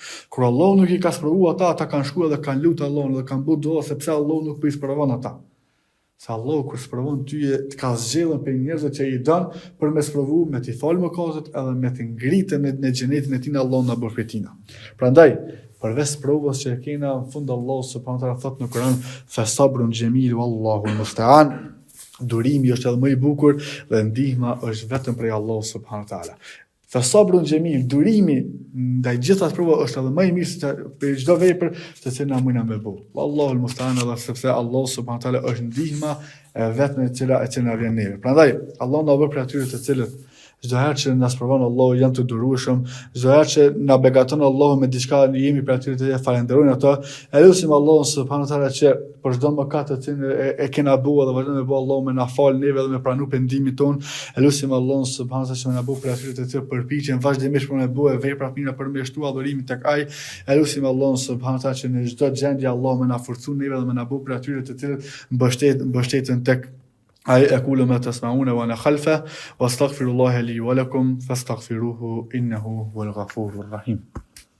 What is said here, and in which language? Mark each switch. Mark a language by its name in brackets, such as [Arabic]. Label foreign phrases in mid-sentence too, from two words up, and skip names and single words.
[Albanian] Kur Allahu nuk i ka sprovuar ata kanë shkuar dhe kanë lutur Allahun dhe kanë bërë dua sepse Allahu nuk po i sprovon ata. Se Allahu kur sprovon ty të ka zgjedhën për njerëzit që i don për me sprovu, me t'i falë mëkatet edhe me të ngritë në xhenetin e tij Allahu na bën fitina. Prandaj përveç provës që e kena në fund Allahu [Arabic] سبحانه وتعالى [Albanian] thot në Kur'an, [Arabic] فصبر جميل والله المستعان. [Albanian] Durimi është edhe më i bukur dhe ndihma është vetëm prej Allahu [Arabic] سبحانه وتعالى. فصبر جميل, [Albanian] durimi ndaj gjitha provave është edhe më i mirë se për çdo vepër të cilën na mundna me bë. [Arabic] والله المستعان, [Albanian] edhe sepse Allahu [Arabic] سبحانه وتعالى [Albanian] është ndihma vetëm e cila na vjen neve. Prandaj Allahu na bë për atyre të cilët çdo herë që na sprovon Allahu jam të durueshëm, çdo herë që na begaton Allahu me diçka jemi për aty të falenderojmë ato. Elusim Allahun [Arabic] سبحانه وتعالى [Albanian] që për çdo mëkat që e kena bëu dhe vazhdon me bëu Allahu me na fal neve dhe me pranu pendimin ton. Elusim Allahun [Arabic] سبحانه وتعالى [Albanian] që na bëu për aty të përpiqen vazhdimisht për me bëu vepra mira për me shtu adhurimin tek ai. Elusim Allahun [Arabic] سبحانه وتعالى [Albanian] që në çdo gjendje Allahu me na forcu neve dhe me na bëu për aty të cilët mbështeten tek [Arabic] أي أقول ما تسمعون وأنا خلفه وأستغفر الله لي ولكم فاستغفروه إنه هو الغفور الرحيم